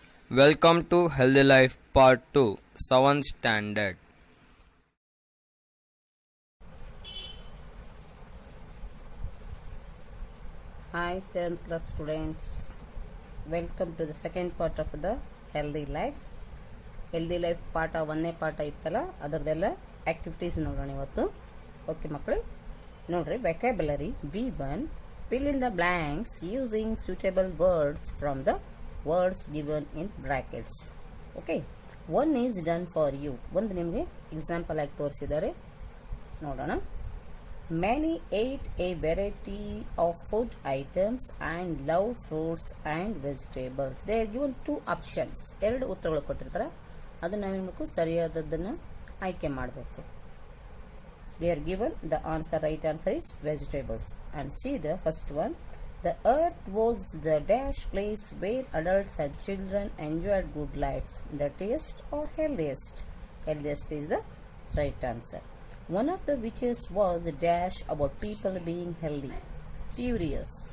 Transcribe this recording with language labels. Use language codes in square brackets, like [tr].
[en] Welcome to Healthy Life Part 2, 7th Standard. Hi 7th class students, welcome to the second part of the Healthy Life. [kn] Healthy Life ಪಾಠ ಒಂದನೇ ಪಾಠ ಇತ್ತಲ್ಲ ಅದರದೆಲ್ಲ activities ನೋಡೋಣ ಇವತ್ತು. Okay ಮಕ್ಕಳು ನೋಡ್ರಿ, [en] vocabulary V1, fill in the blanks using suitable words from the words given in brackets. Okay, one is done for you. [kn] ಒಂದು ನಿಮಗೆ ಎಕ್ಸಾಂಪಲ್ ಆಗಿ ತೋರಿಸಿದ್ದಾರೆ, ನೋಡೋಣ. [en] Many ate a variety of food items and love fruits and vegetables. They are given two options. [kn] ಎರಡು ಉತ್ತರಗಳು ಕೊಟ್ಟಿರ್ತಾರೆ, ಅದನ್ನ ನಾವೇನು ಮಾಡಬೇಕು, ಸರಿಯಾದದ್ದನ್ನು ಆಯ್ಕೆ ಮಾಡಬೇಕು. [en] They are given the answer, right answer is vegetables. And see the first one. The earth was the dash place where adults and children enjoyed good life. Dirtiest or healthiest? Healthiest is the right answer. One of the witches was a dash about people being healthy, furious.